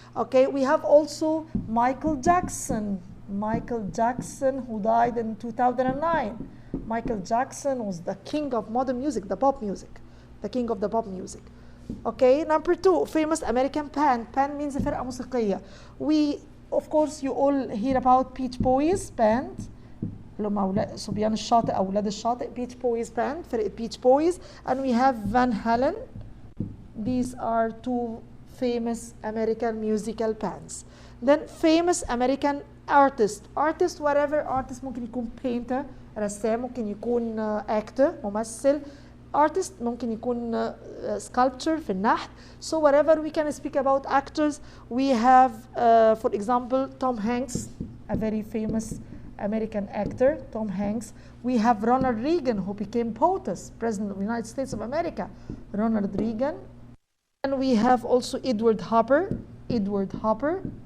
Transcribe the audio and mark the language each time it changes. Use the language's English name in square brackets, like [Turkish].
[English] Okay, we have also Michael Jackson. Michael Jackson, who died in 2009. Michael Jackson was the king of modern music, the pop music, the king of the pop music. Okay, number 2, famous American band. Band means [Arabic] فرقة موسيقية. [English] We, of course, you all hear about Beach Boys band. [Arabic] اللي هم صبيان الشاطئ أو أولاد الشاطئ. [English] Beach Boys band, فرقة Beach Boys. And we have Van Halen. These are 2 famous American musical bands. Then famous American artist. Artist, whatever artist, [Arabic] ممكن يكون painter, رسام، ممكن يكون actor، ممثل. Artist ممكن يكون sculpture في النحت. [English] So whatever we can speak about actors, we have, for example, Tom Hanks, a very famous American actor, Tom Hanks. We have Ronald Reagan, who became POTUS, President of the United States of America, Ronald Reagan. And we have also Edward Hopper, Edward Hopper.